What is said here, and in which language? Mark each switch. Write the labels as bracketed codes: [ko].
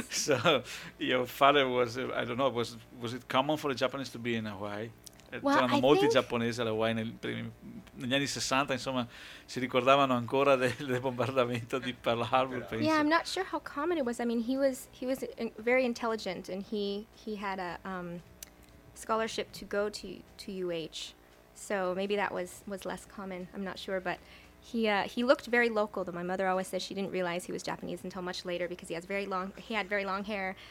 [en] So your father was, I don't know, was it common for the Japanese to be in Hawaii? Well, [it] c'erano molti giapponesi alle Hawaii negli anni 60, insomma, si ricordavano ancora del bombardamento di Pearl Harbor, penso. [en] Yeah, I'm not sure how common it was. I mean, he was very intelligent and he had a scholarship to go to UH. So maybe that was less common. I'm not sure, but he looked very local, though. My mother always says she didn't realize he was Japanese until much later because he had very long hair.